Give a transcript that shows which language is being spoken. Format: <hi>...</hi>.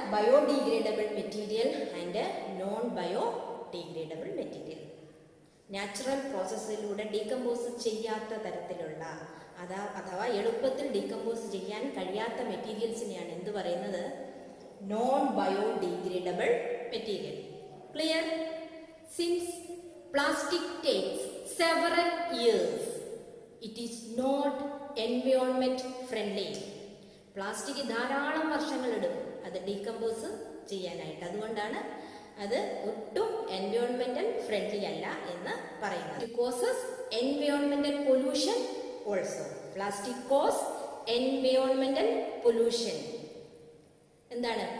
<en>Biodegradable material and non biodegradable material.</en> <ml>Natural പ്രോസസ്സിലൂടെ decompose ചെയ്യാത്ത തരത്തിലുള്ള അഥവാ എളുപ്പത്തിൽ ഡീകമ്പോസ് ചെയ്യാൻ കഴിയാത്ത മെറ്റീരിയൽസിനെയാണ് എന്ത് പറയുന്നത്?</ml> <en>Non biodegradable material. Clear? Since plastic takes several years, it is not environment friendly.</en> <ml>Plastic ധാരാളം വർഷങ്ങൾ എടുക്കും അത് ഡീകമ്പോസ് ചെയ്യാനായിട്ട്. അതുകൊണ്ടാണ് അത് ഒട്ടും എൻവയോൺമെന്റൽ ഫ്രണ്ട്ലി അല്ല എന്ന് പറയുന്നത്.</ml> <en>It causes എൻവയോൺമെന്റൽ pollution also. Plastic cos എൻവയോൺമെന്റൽ pollution. എന്താണ്?</en>